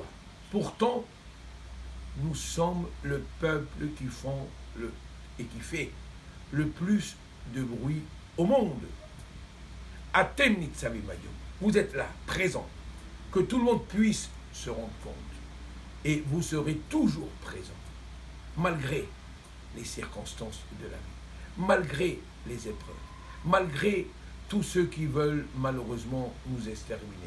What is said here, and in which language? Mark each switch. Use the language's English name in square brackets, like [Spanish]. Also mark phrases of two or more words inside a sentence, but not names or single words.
[French] Pourtant, nous sommes le peuple qui fait le plus de bruit au monde. [Hebrew] אתם נצבים היום. [French] Vous êtes là, présent, que tout le monde puisse se rendre compte. Et vous serez toujours présent, malgré les circonstances de la vie, malgré les épreuves, malgré tous ceux qui veulent malheureusement nous exterminer.